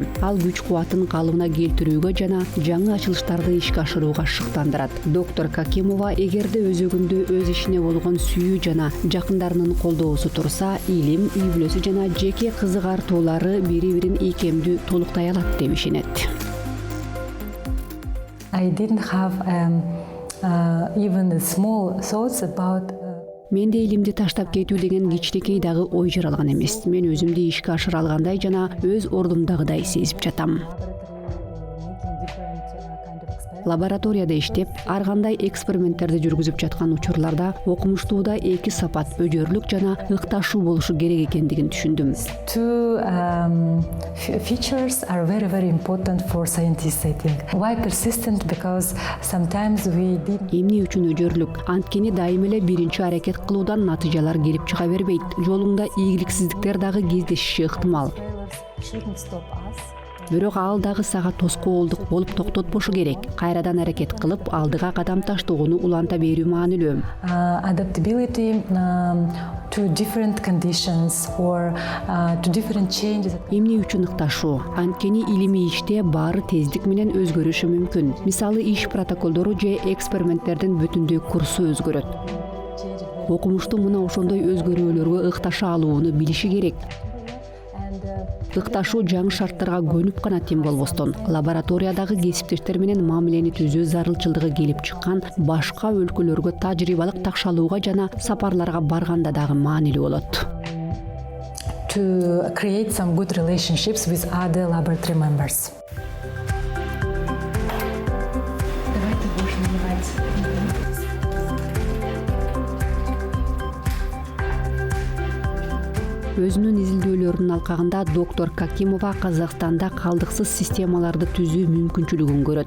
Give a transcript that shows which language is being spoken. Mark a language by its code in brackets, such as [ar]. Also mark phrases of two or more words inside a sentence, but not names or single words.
[ky] Ал күч кубатын калыбына келтирүүгө жана жаңы ачылыштарды ишке ашырууга шыктандырат. Доктор Какимова эгерде өзөгүндө өз ишине болгон сүйүү жана жакындарынын колдоосу турса, илим, үй бүлөсү жана жеке кызыгартуулары бири-бирин ийкемдүү толуктай алат деп ишенет. [en] I didn't have even a small thoughts about. [ky] Менде илимди таштап кетүү деген кичинекей дагы ой жаралган эмес. Мен өзүмдү ишке ашыра алгандай жана өз ордумдагыдай сезип жатам. [en] Making different [ky] Лабораторияда иштеп, ар кандай эксперименттерди жүргүзүп жаткан учурларда окумуштууда эки сапат өжөрлүк жана ыкташуу болушу керек экендигин түшүндүм. [en] Two features are very important for scientists, I think. Why persistent? Because sometimes we did. [ky] Эмне үчүн өжөрлүк? Анткени дайым эле биринчи аракет кылуудан натыйжалар келип чыга бербейт. Жолуңда ийгиликсиздиктер дагы кездешиши ыктымал. [en] Shouldn't stop us. [ky] Бирок ал дагы сага тоскоолдук болуп токтотпошу керек. Кайрадан аракет кылып, алдыга кадам таштоону уланта берүү маанилүү. [en] Adaptability to different conditions or to different changes. [ky] Эмне үчүн ыкташуу? Анткени илимий иште баары тездик менен өзгөрүшү мүмкүн. Мисалы, иш протоколдору же эксперименттердин бүтүндөй курсу өзгөрөт. Окумушту мына ошондой өзгөрүүлөргө ыкташа алууну билиши керек. Ыкташуу жаңы шарттарга көнүп гана тем болбостон, лабораториядагы кесиптештер менен мамилени түзүү зарылчылдыгы келип чыккан башка өлкөлөргө тажрыйбалык такшалууга жана сапарларга барганда дагы маанилүү болот. [en] To create some good relationships with other laboratory members. [ky] Өзүнүн изилдөөлөрүнүн алкагында доктор Какимова Казакстанда калдыксыз системаларды түзүү мүмкүнчүлүгүн көрөт.